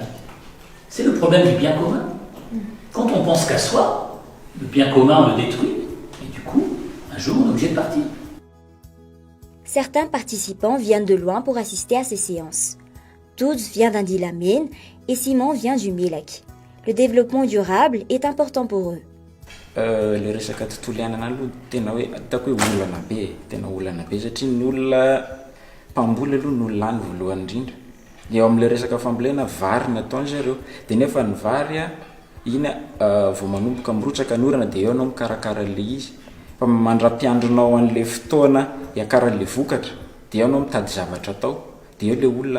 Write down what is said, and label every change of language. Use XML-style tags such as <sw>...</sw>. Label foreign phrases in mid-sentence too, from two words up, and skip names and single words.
<fr>C'est le problème du bien commun. Quand on pense qu'à soi, le bien commun on le détruit, et du coup, un jour, on est obligé de partir. Certains participants viennent de loin pour assister à ces séances. Tous viennent d'Indilamine et Simon vient du Milak. Le développement durable est important pour eux.</fr> <mg>Le resaka tontolo iainana aloha tena hoe hitako hoe olana be satria ny olona mpamboly aloha no lany voalohany indrindra. Eo amin'le resaka fambolena vary nataony zareo dia nefa ny vary ina vao manomboka mirotsaka ny orana dia eo anao mikarakara le izy fa mandra-piandronao an'le fotoana hiakara le vokatra dia eo anao mitady zavatra atao dia eo le olona</mg>